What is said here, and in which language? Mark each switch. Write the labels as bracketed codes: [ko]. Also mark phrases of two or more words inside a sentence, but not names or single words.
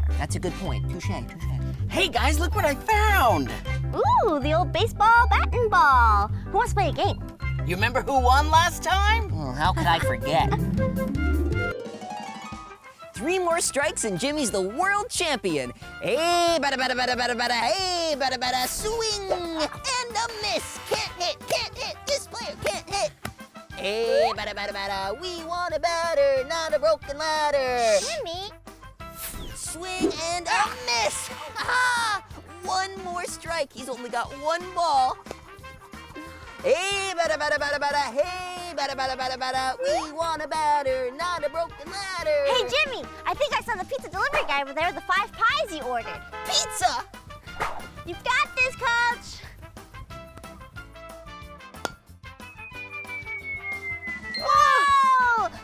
[en] That's a good point. Touche, touche. Hey guys, look what I found! Ooh, the old baseball bat and ball. Who wants to play a game? You remember who won last time? Well, how could I forget? 3 more strikes and Jimmy's the world champion. Hey, bada bada bada bada bada, hey, bada bada, swing and a miss. Can't hit, this player can't hit. Hey, bada bada bada, we want a batter, not a broken ladder. Jimmy. Swing and a miss. Aha! 1 more strike, he's only got 1 ball. Hey, bada bada bada bada, hey, bada bada bada bada, we want a batter, not a broken ladder. Hey, Jimmy, I think I saw the pizza delivery guy over there with the 5 pies you ordered. Pizza! You got this, Coach. Whoa!